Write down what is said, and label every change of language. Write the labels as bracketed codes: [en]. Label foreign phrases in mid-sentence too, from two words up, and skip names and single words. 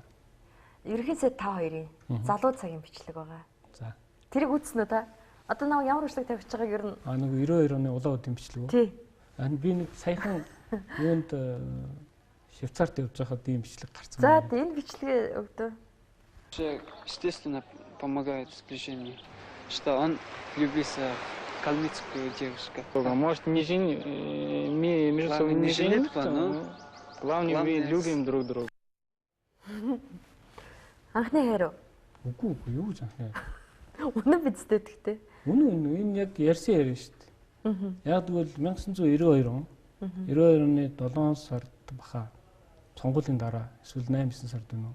[mn] Ерөнхийдөө та хоёрын залуу цагийн бичлэг байгаа. За. Тэрийг үзсэн үү та? Одоо нэг ямар бичлэг тавьж байгааг ер нь нэг 92 оны улаан удын бичлэг үү? Тий. Би нэг саяхан юунд Швейцарт явж байхад ийм бичлэг гарсан. За, энэ бичлэгээ өгдөө. [ru] Естественно, помогает в сближении, что он влюбился в калмыцкую девушку. Может, не мы между собой не жениться, но главное, мы любим друг друга. [mn] Анхны хайр. Үгүй юу гэж анхны. Үнэн бидтэй тэгтээ. Үнэн энэ яг ярьсан яриа шүү дээ. Яг тэгвэл 1992 он 92 оны 7 сард баха сонгуулийн дараа эсвэл 8-9 сард байна уу?